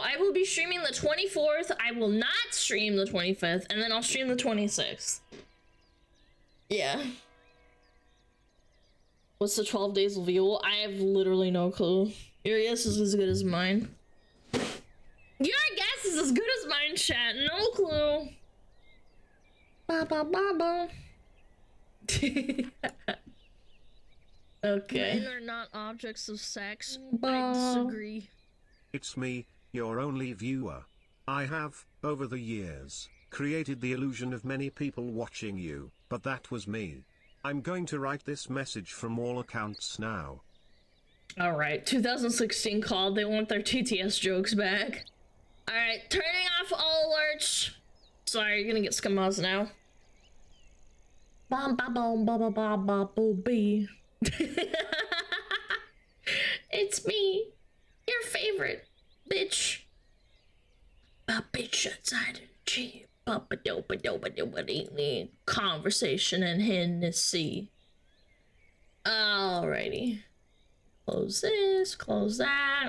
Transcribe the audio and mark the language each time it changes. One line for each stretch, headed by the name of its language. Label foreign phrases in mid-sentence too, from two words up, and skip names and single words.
English: I will be streaming the 24th. I will not stream the 25th, and then I'll stream the 26th. Yeah. What's the 12 days of Yule? I have literally no clue. Your guess is as good as mine. Your guess is as good as mine, chat. No clue. Ba ba ba ba. Okay. Men are not objects of sex. I disagree. It's me, your only viewer. I have, over the years, created the illusion of many people watching you, but that was me. I'm going to write this message from all accounts now. Alright, 2016 called. They want their TTS jokes back. Alright, turning off all alerts. Sorry, you're gonna get scammers now. Bum ba bum ba ba ba ba boo bee. It's me, your favorite bitch. A bitch outside of the Jeep. Conversation and Hennessy. Alrighty. Close this, close that.